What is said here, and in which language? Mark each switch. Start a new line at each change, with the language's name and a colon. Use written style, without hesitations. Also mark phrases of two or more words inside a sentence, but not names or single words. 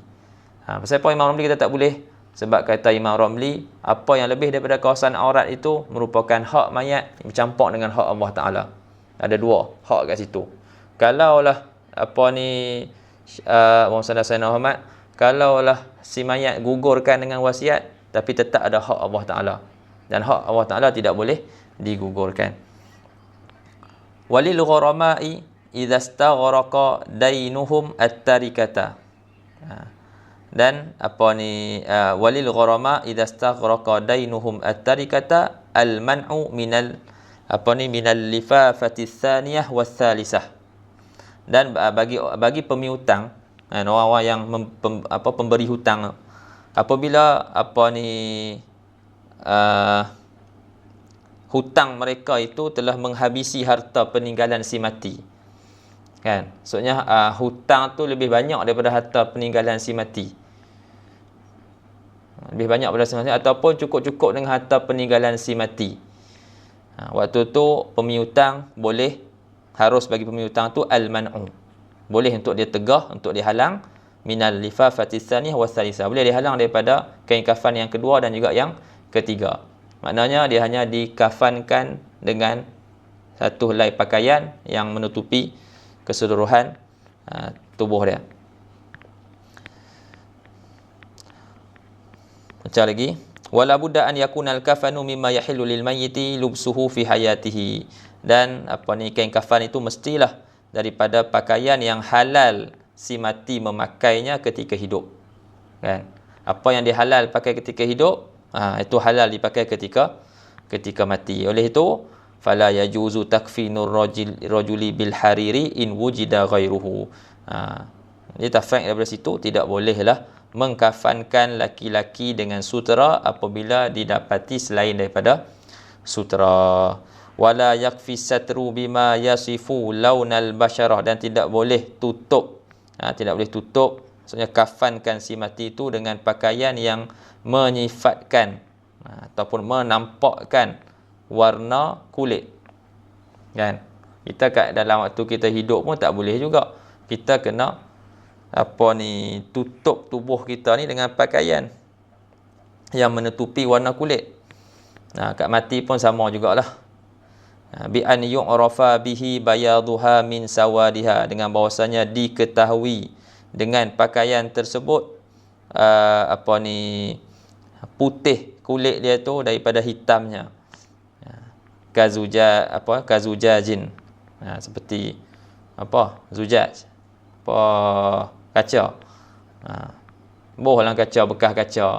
Malay: Pasal apa Imam Ramli kita tak boleh? Sebab kata Imam Ramli, apa yang lebih daripada kawasan aurat itu merupakan hak mayat bercampur dengan hak Allah Ta'ala. Ada dua hak kat situ. Kalaulah Muhammad Sayyidina Muhammad, kalaulah si mayat gugurkan dengan wasiat, tapi tetap ada hak Allah Ta'ala. Dan hak Allah Ta'ala tidak boleh digugurkan.
Arabic: وللغرماء إذا استغرق دينهم التركة. Dan وللغرماء إذا استغرق دينهم التركة المنع من اللفافة الثانية والثالثة.
Malay: Dan bagi pemiutang, orang-orang yang pemberi hutang, apabila hutang mereka itu telah menghabisi harta peninggalan si mati, kan? Maksudnya hutang tu lebih banyak daripada harta peninggalan si mati, lebih banyak daripada si mati, ataupun cukup-cukup dengan harta peninggalan si mati. Waktu tu pemiutang boleh, harus bagi pemiutang tu al-man'u, boleh untuk dia tegah, untuk dia halang,
Arabic: من اللفافة الثانية والثالثة,
Malay: boleh dihalang daripada kain kafan yang kedua dan juga yang ketiga. Maknanya dia hanya dikafankan dengan satu helai pakaian yang menutupi keseluruhan tubuh dia. Baca lagi,
Arabic: ولا بد أن يكون الكفن مما يحل للميت لبسه في حياته.
Malay: Dan kain kafan itu mestilah daripada pakaian yang halal si mati memakainya ketika hidup, kan? Apa yang dihalal pakai ketika hidup, itu halal dipakai ketika mati. Oleh itu,
Arabic: فلا يجوز تكفين الرجل بالحرير إن وجد غيره.
Malay: Dia tafsir daripada situ, tidak bolehlah mengkafankan laki-laki dengan sutera apabila didapati selain daripada sutera.
Arabic: ولا يكفي ستر بما يصف لون البشرة,
Malay: dan tidak boleh tutup, maksudnya kafankan si mati itu dengan pakaian yang menyifatkan ataupun menampakkan warna kulit, kan? Kita kat dalam waktu kita hidup pun tak boleh juga. Kita kena tutup tubuh kita ni dengan pakaian yang menutupi warna kulit. Kat mati pun sama jugalah.
Arabic: بأن يعرف به بياضها من سوادها,
Malay: dengan bahawasanya diketahui dengan pakaian tersebut putih kulit dia tu daripada hitamnya. Kazujajin, seperti zujaj, kaca, Boh dalam kaca, bekas kaca.